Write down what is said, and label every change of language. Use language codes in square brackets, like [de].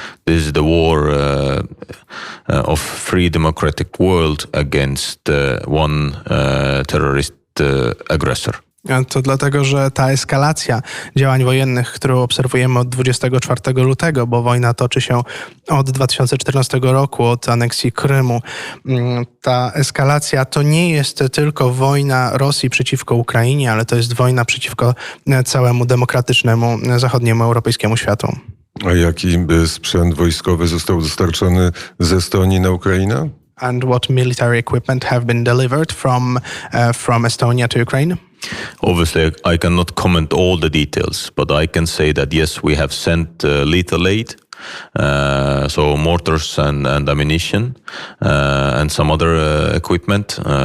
[en] This is the war of free democratic world against one terrorist aggressor. [pl] To dlatego, że ta eskalacja działań wojennych, którą obserwujemy od 24 lutego, bo wojna toczy się od 2014 roku, od aneksji Krymu. Ta eskalacja to nie jest tylko wojna Rosji przeciwko Ukrainie, ale to jest wojna przeciwko całemu demokratycznemu, zachodniemu, europejskiemu światu. A jaki sprzęt wojskowy został dostarczony z Estonii na Ukrainę? [en] And what military equipment have been delivered from Estonia to Ukraine? Obviously, I cannot comment all the details, but I can say that yes, we have sent lethal aid, so mortars and ammunition, and some other equipment.